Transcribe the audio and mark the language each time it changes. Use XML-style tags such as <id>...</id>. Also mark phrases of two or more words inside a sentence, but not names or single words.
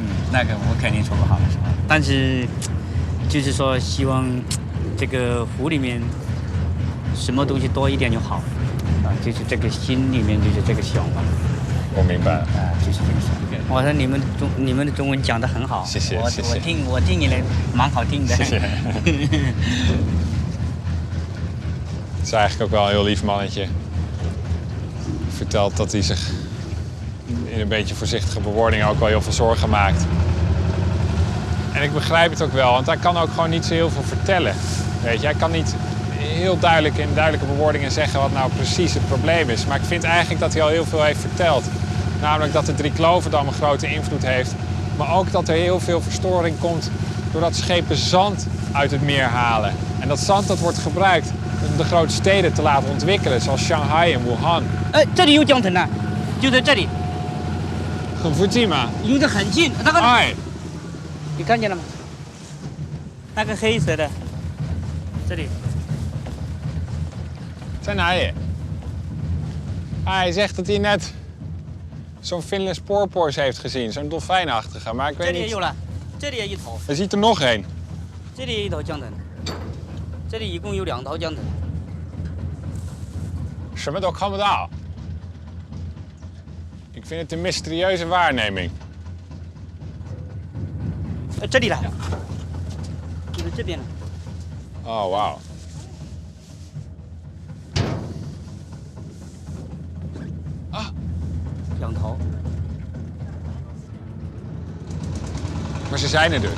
<zh>那个我肯定说不好了，是吧？但是就是说，希望这个湖里面什么东西多一点就好，就是这个心里面就是这个想法。我明白了。就是这个想法。我说你们的中文讲得很好，谢谢。我听你的蛮好听的。</zh> <nl>谢谢。Het is eigenlijk ook wel een heel lief mannetje. Vertelt dat hij zich in een beetje voorzichtige bewoordingen ook wel heel veel zorgen maakt. En ik begrijp het ook wel, want hij kan ook gewoon niet zo heel veel vertellen. Weet je, hij kan niet heel duidelijk in duidelijke bewoordingen zeggen wat nou precies het probleem is. Maar ik vind eigenlijk dat hij al heel veel heeft verteld. Namelijk dat de Drieklovendam een grote invloed heeft. Maar ook dat er heel veel verstoring komt doordat schepen zand uit het meer halen. En dat zand dat wordt gebruikt om de grote steden te laten ontwikkelen, zoals Shanghai en Wuhan.</nl> <zh>这里有江城呢，就在这里。很附近吗？离得很近，那个。哎，你看见了吗？那个黑色的，这里。在哪里？</zh> <nl>Hij zegt dat hij net zo'n Finlands porpoise heeft gezien, zo'n dolfijnachtige, maar ik weet niet.</nl> <zh>这里也有了，这里也一头。</zh> <nl>Hij ziet er nog één.</nl> <zh>这里一头江城，这里一共有2头江城。什么都看不到。</zh> <nl>Ik vind het een mysterieuze waarneming.</nl> <zh>这里了，就是这边了。</zh> <nl>Oh, wauw. Ah.</nl> <zh>2头。</zh> <nl>Maar ze zijn er dus.</nl>